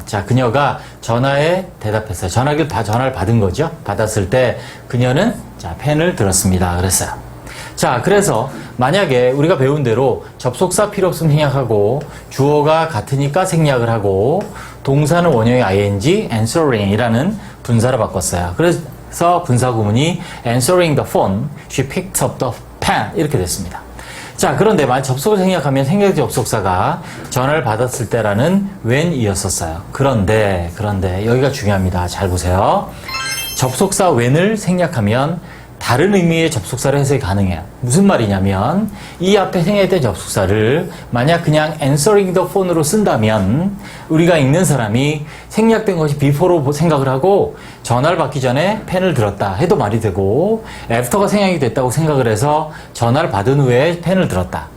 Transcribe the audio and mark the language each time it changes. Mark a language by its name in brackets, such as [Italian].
[Korean] 자, 그녀가 전화에 대답했어요. 전화를 받은 거죠. 받았을 때 그녀는 자, 펜을 들었습니다. 그랬어요. 자, 그래서 만약에 우리가 배운 대로 접속사 필요 없으면 생략하고 주어가 같으니까 생략을 하고 동사는 원형의 ing, answering이라는 분사로 바꿨어요. 그래서 분사구문이 [English] answering the phone, she picked up the pen [Korean] 이렇게 됐습니다. 자, 그런데 만약 접속을 생략하면 생략 접속사가 전화를 받았을 때라는 when이었었어요. 그런데 여기가 중요합니다. 잘 보세요. 접속사 when을 생략하면 다른 의미의 접속사를 해석이 가능해요. 무슨 말이냐면 이 앞에 생략된 접속사를 만약 그냥 [English] answering the phone [Korean] 으로 쓴다면 우리가 읽는 사람이 생략된 것이 before로 생각을 하고 전화를 받기 전에 펜을 들었다 해도 말이 되고 after가 생략이 됐다고 생각을 해서 전화를 받은 후에 펜을 들었다.